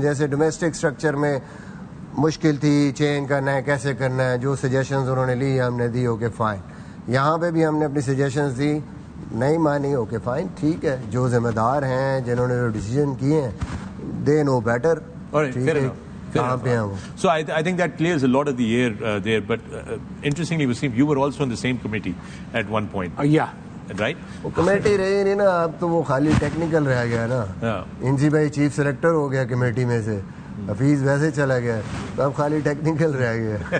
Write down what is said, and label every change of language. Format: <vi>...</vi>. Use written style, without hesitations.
<ur>جیسے domestic structure میں مشکل تھی چینج کرنا ہے, کیسے کرنا ہے, جو سجیشنز انہوں نے لی ہم نے دی, اوکے فائن. یہاں پہ بھی ہم نے اپنی سجیشنز دی, نہیں مانی, اوکے فائن, ٹھیک ہے. جو ذمہ دار ہیں, جنہوں نے جو ڈیسیجن کیے ہیں,</ur> <en>they know better,</en> <ur>ٹھیک ہے کہاں پہ ہیں وہ.</ur> <en>So I think that clears a lot of the air there, but interestingly Wasim, you were also on the same committee at one point. Yeah. Right?</en> <ur>وہ کمیٹی رہی نہیں نا, اب تو وہ خالی ٹیکنیکل رہ گیا نا. انجی بھائی چیف سلیکٹر ہو گیا کمیٹی میں سے, حفیظ ویسے چلا گیا, تو اب خالی ٹیکنیکل رہ گیا.</ur>